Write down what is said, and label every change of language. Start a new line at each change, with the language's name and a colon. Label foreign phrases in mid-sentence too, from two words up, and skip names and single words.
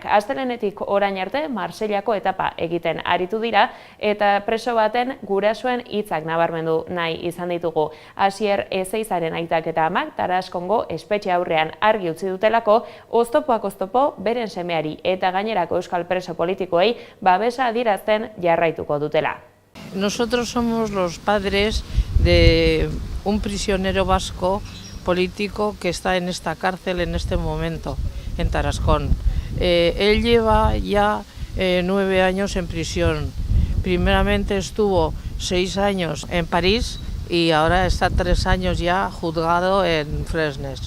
Basque: Astelehenetik orain arte Marseillako etapa egiten aritu dira eta preso baten gurasoen hitzak nabarmendu nahi izan ditugu. Asier Ezeizaren aitak eta amak Taraskongo espetxe aurrean argi utzi dutelako oztopoak oztopo beren semeari eta gainerako euskal preso politikoei babesa adierazten jarraituko dutela.
Spanish: Nosotros somos los padres de un prisionero vasco político que está en esta cárcel en este momento, en Tarascón. Él lleva ya 9 años en prisión. Primeramente estuvo 6 años en París y ahora está 3 años ya juzgado en Fresnes.